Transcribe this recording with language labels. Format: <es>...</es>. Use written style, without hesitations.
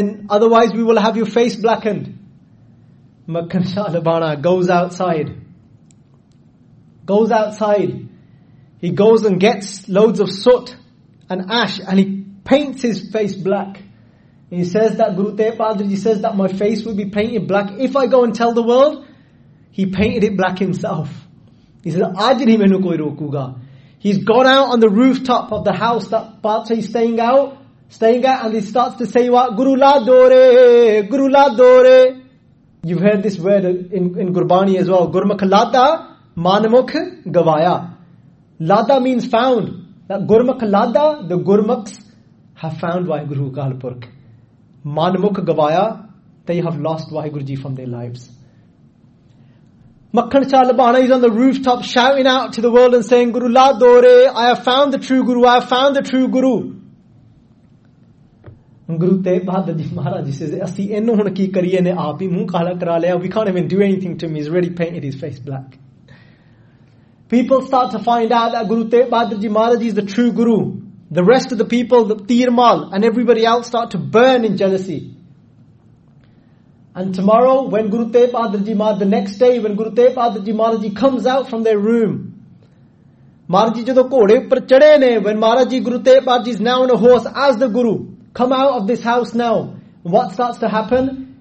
<en>Otherwise we will have your face blackened. Makhan Shah Labana goes outside. He goes and gets loads of soot and ash and he paints his face black. And he says that Guru Tegh Bahadur Ji says that my face will be painted black if I go and tell the world. He painted it black himself. He says,</en> <pa>ਅੱਜ ਨਹੀਂ ਮੈਨੂੰ ਕੋਈ ਰੋਕੂਗਾ.</pa> <en>He's gone out on the rooftop of the house that Patsha is staying out, and he starts to say, what?</en> <pa>ਗੁਰੂ ਲਾ ਧੋਰੇ, ਗੁਰੂ ਲਾ ਧੋਰੇ.</pa> <en>You've heard this word in Gurbani as well. Gurmukh Lada. Manamukh Gavaya. Lada means found. That Gurmukh Lada, the Gurmukhs have found Vaheguru Kalpurk. Manamukh Gavaya, they have lost Vaheguru Ji from their lives. Makhan Shah Labana is on the rooftop shouting out to the world and saying, Guru Ladore, I have found the true Guru.</en> <pa>Guru Tegh Bahadur ji Maharaj says, ਅਸੀਂ ਇਹਨੂੰ ਹੁਣ ਕੀ ਕਰੀਏ ਨੇ ਆਪ ਹੀ ਮੂੰਹ ਕਾਲਾ ਕਰਾ ਲਿਆ.</pa> <en>We can't even do anything to him. He's already painted his face black. People start to find out that Guru Tegh Bahadur Ji Maharaj is the true Guru. The rest of the people, the Tirmal and everybody else, start to burn in jealousy. And tomorrow, when Guru Tegh Bahadur Ji Maharaj, the next day, when Guru Tegh Bahadur Ji Maharaj comes out from their room,</en> <pa>Maharaj Ji jadon ghode upar chade ne,</pa> <en>when Maharaj Ji, Guru Tegh Bahadur Ji is now on a horse as the Guru, come out of this house now. What starts to happen?</en>